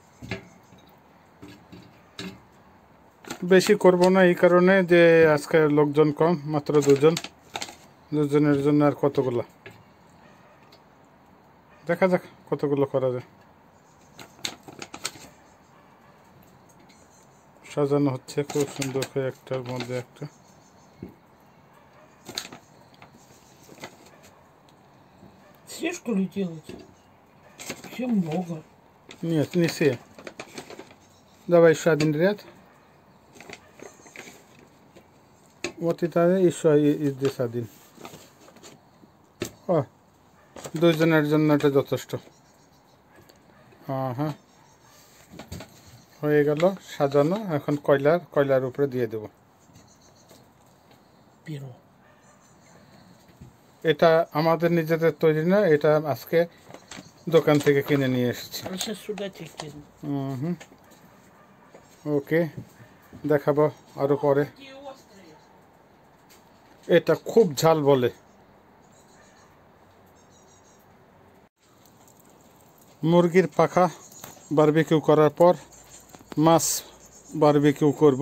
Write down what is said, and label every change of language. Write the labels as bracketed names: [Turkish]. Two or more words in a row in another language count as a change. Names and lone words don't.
[Bangla] বেশি করব না এই কারণে যে আজকে লোকজন কম, মাত্র দুজনের জন্য আর কতগুলো, দেখা যাক কতগুলো করা যায়। সাজানো হচ্ছে খুব সুন্দর করে, একটার মধ্যে একটা। [Russian] Все, что ли, делать? Все много. Нет, не все. Давай еще один ряд. Вот это еще и здесь один. О, [Bangla] দুইজনের জন্য এটা যথেষ্ট। হ্যাঁ, হয়ে গেল সাজানো। এখন কয়লার উপরে দিয়ে দেব। [Russian] Первого. [Bangla] এটা আমাদের নিজেদের তৈরি না, এটা আজকে দোকান থেকে কিনে নিয়ে এসেছি। [Russian] А сейчас сюда тебе кину. [Bangla] ওকে, দেখাবো আরো পরে। এটা খুব ঝাল বলে। মুরগির পাখা বারবিকিউ করার পর মাছ বারবিকিউ করব।